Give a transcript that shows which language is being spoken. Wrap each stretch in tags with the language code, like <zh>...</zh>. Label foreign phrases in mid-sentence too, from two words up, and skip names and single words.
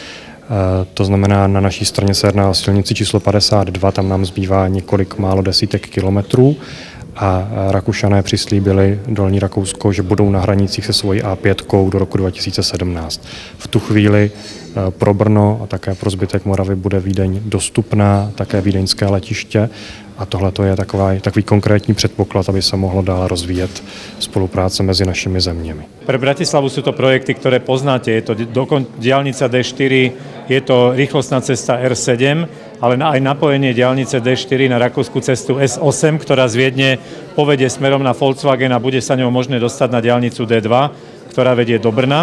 <cs>To znamená, na naší straně se jedná o silnici číslo 52, tam nám zbývá několik málo desítek kilometrů a Rakušané přislíbili Dolní Rakousko, že budou na hranicích se svojí A5 do roku 2017. V tu chvíli pro Brno a také pro zbytek Moravy bude Vídeň dostupná, také vídeňské letiště a tohle je takový konkrétní předpoklad, aby se mohlo dále rozvíjet spolupráce mezi našimi zeměmi.</cs> <sk>Pre Bratislavu sú to projekty, ktoré poznáte. Je to diaľnica D4, je to rýchlostná cesta R7, ale aj napojenie diaľnice D4 na rakúsku cestu S8, ktorá z Viedne povedie smerom na Volkswagen a bude sa ňou možné dostať na diaľnicu D2, ktorá vedie do Brna.</sk>